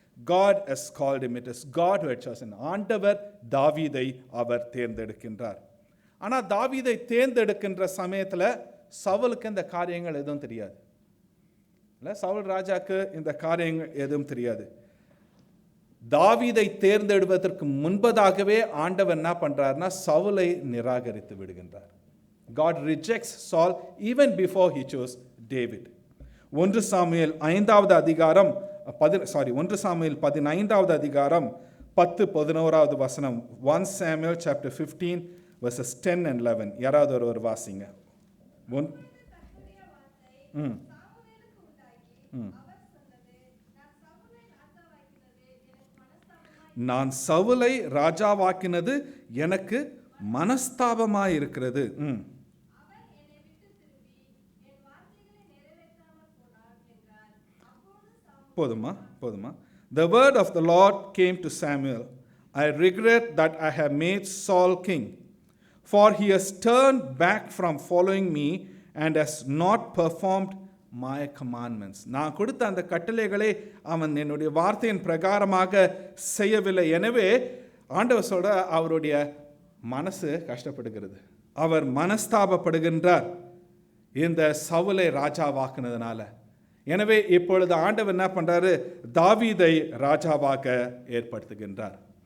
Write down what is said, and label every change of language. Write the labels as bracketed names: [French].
[English] God has called him. It is God who had chosen. [Tamil] ஆண்டவர் தாவீதை அவர் தேர்ந்தெடுக்கின்றார். ஆனால் தாவீதை தேர்ந்தெடுக்கின்ற சமயத்தில் சவுலுக்கு இந்த காரியங்கள் எதுவும் தெரியாது. இல்லை, சவுல் ராஜாக்கு இந்த காரியங்கள் எதுவும் தெரியாது. தாவீதை தேர்ந்தெடுப்பதற்கு முன்பதாகவே ஆண்டவர் என்ன பண்றாருன்னா சவுலை நிராகரித்து விடுகின்றார். [English] God rejects Saul even before he chose David. [Tamil] 1 Samuel 5வது அதிகாரம் 1 சாமுவேல் 15வது அதிகாரம் 10-11வது வசனம். [English] 1 Samuel chapter 15 verses 10 and 11. [Tamil] யாராவது ஒரு வாசிங்க. நான் சவுலை ராஜாவாக்கினது எனக்கு மனஸ்தாபமாயிருக்கிறது. போதுமா? [English] The word of the Lord came to Samuel. I regret that I have made Saul king, for he has turned back from following me and has not performed my commandments. [Tamil] நான் கொடுத்த அந்த கட்டளைகளை அவன் என்னுடைய வார்த்தையின் பிரகாரமாக செய்யவில்லை. எனவே ஆண்டவர் சொல்ற அவருடைய மனசு கஷ்டப்படுகிறது, அவர் மனஸ்தாபப்படுகின்றார் இந்த சவுலை ராஜாவாக்குனதுனால. எனவே இப்பொழுது ஆண்டவர் என்ன பண்றாரு, தாவீதை ராஜாவாக ஏற்படுத்துகின்றார்.